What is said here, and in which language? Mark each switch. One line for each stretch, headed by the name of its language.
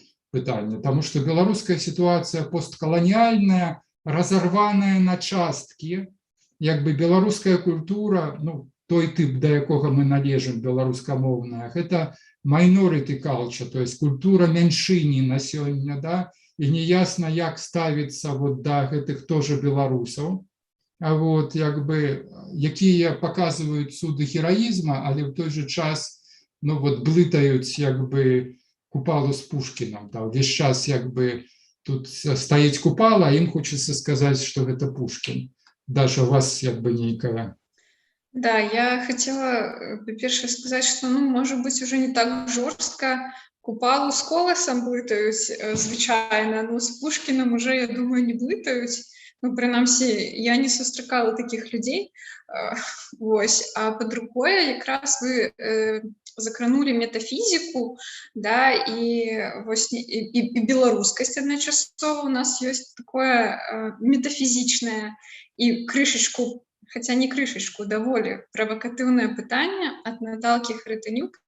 Belarusian: пытанне, потому что беларуская ситуация постколониальная, разорваная на часткі, як бы беларуская культура, ну, той тип, до якога мы належым, беларускамоўная, это minority culture, то есть культура меншыні на сёння, да, і неясна, як ставіцца вот да гэтых тоже беларусаў, вот, як бы, якія
Russian: показывают цуды героизма,
Belarusian: але в той же час, ну, вот, блытаюць, як бы, Купалу з Пушкінам, да, увесь час як бы тут стаіць Купала, а ім хочацца сказаць, што гэта Пушкін. Даша, у вас як бы нейкая...
Russian: Да, я хотела,
Belarusian: по-перше,
Russian: сказать, что, ну, может быть, уже не так жорстко.
Belarusian: Купалу з Коласом блытаюць звычайна, но з Пушкіным уже, я думаю, не блытаюць. Ну, прынамсі, я не сустракала
Russian: таких людей.
Belarusian: Вось. А па-другое, якраз вы закранули метафізіку, да, і беларускасць адначасова. У нас ёсць такое метафізічнае і крышачку,
Russian: хотя не крышечку,
Belarusian: даволі правакатыўнае пытанне ад Наталкі Хрытанюк.